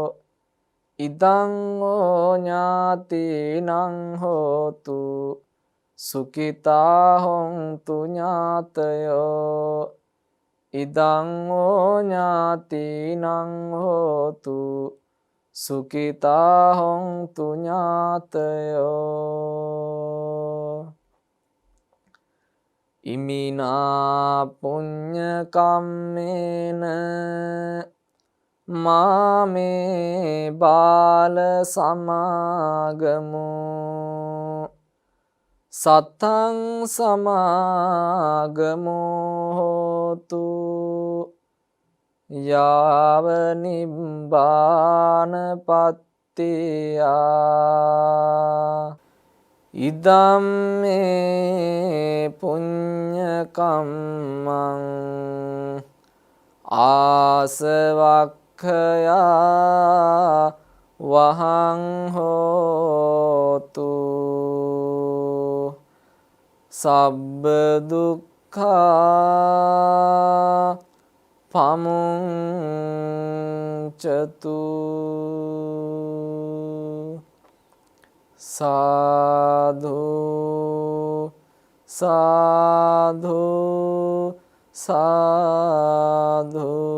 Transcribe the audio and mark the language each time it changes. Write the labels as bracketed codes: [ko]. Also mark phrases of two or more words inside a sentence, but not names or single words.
[pi] ඉදං වෝ ඥාතිනං හෝතු සුඛිතා හොන්තු ඥාතයෝ. ඉදං වෝ ඥාතිනං හෝතු සුඛිතා හොන්තු ඥාතයෝ. ඉමිනා පුඤ්ඤ කම්මේන මාමේ බාල සමාගමු සත්තං සමාගමු හෝතු යාව නිබ්බාන පත්තියා ඉදම්මේ පුඤ්ඤ කම්මං ආසවක්ඛයා වහං හෝතු සබ්බ දුක්ඛා පමුංචතු සාධු සාධු සාධු.